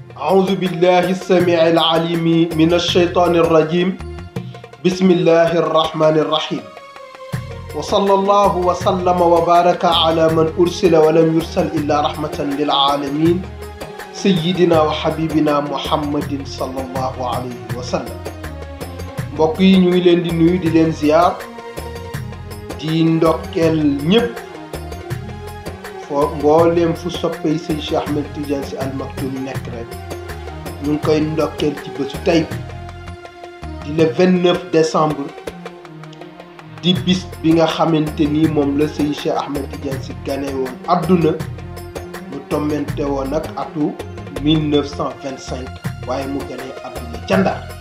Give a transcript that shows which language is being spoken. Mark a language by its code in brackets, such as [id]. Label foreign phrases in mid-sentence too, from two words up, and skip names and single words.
[ar] أعوذ بالله السميع العليم من الشيطان الرجيم بسم الله الرحمن الرحيم وصلى الله وسلم وبارك على من أرسل ولم يرسل إلا رحمة للعالمين سيدنا وحبيبنا محمد صلى الله عليه وسلم [wo] mbokk yi ñu ngi leen di nuyu di leen ziar di ndokkeel ñëpp foo mbooleem fu soppee Sëñ Cheikh Ahmed Tidiane Sy Al Maktoum nekk rek ñu ngi koy ndokkeel ci bésu tey di le 29 décembre di bis bi nga xamante ni moom la Sëñ Cheikh Ahmed Tidiane Sy gane woon adduna mu tombante woon ak atu 1925 waaye mu ganee adduna ca Ndar